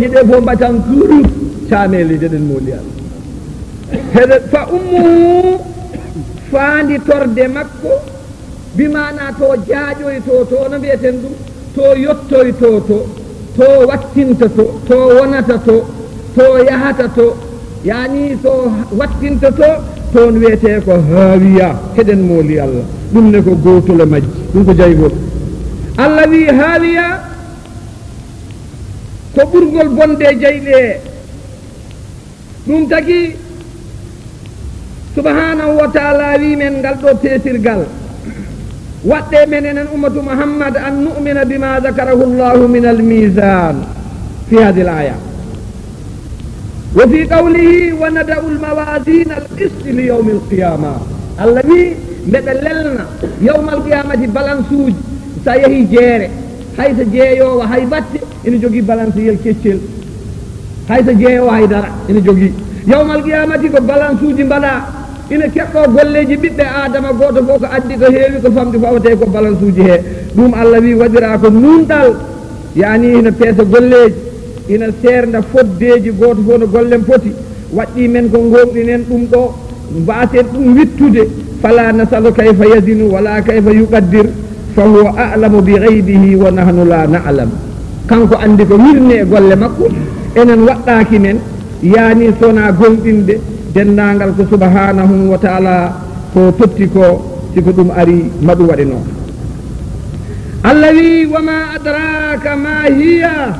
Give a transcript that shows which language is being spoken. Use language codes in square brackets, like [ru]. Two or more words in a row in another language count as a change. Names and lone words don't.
[ff] ɗe fof mbatan kurut camele deɗen moli Allah heɗe fa ummuhu faandi torde makko bimana to jaaƴoyto to no mbiyeten ɗum to yettoyto to wattinta to wonata to yahata to yani to wattinta toon wiyete ko haawiya heɗen mooli Allah ɗum ne ko gotole majji ɗum ko jaygol Allah wi haawiya ko ɓurgol bonde jeyɗe ɗum tagi [ar] سبحانه وتعالى [ff] wi men ngal ɗo teesirgal waɗɗe men enen [ar] أمة محمد أن نؤمن بما ذكره الله من الميزان في هذه الآية وفي قوله ونضع الموازين القسط ليوم القيامة الله [ff] wi mbeɓe lelna [ar] يوم القيامة [ff] balance uji sa yeehi jeere hayso jeeyowo hay batte ene jogui balance yel keccel hayso jeeyowo haydara ene jogui [ar] يوم القيامة [ff] ko balance uji mbaɗa ina keɓɗo golleji ɓiɓɓe adama goto fof ko addi ko heewi ko famɗi fawate ko balance uji he ɗum allah wi waɗira ko nunɗal yani ina peesa golleji ina serda foddeji goto fof no gollen poti waɗɗi men ko gomɗinen ɗum ɗo mbasen ɗum wittude [ar] فلا نسأل كيف يزن ولا كيف يقدر فهو أعلم بغيبه ونحن لا نعلم [ff] kanko andi ko wirne e golle makko enen waɗɗaki men yani sona gonɗinde dendagal ko [ar] سبحانه وتعالى [ff] ko totti ko siko ɗum ari maɗum waɗi noon allah wi [ar] وما أدراك ما هيه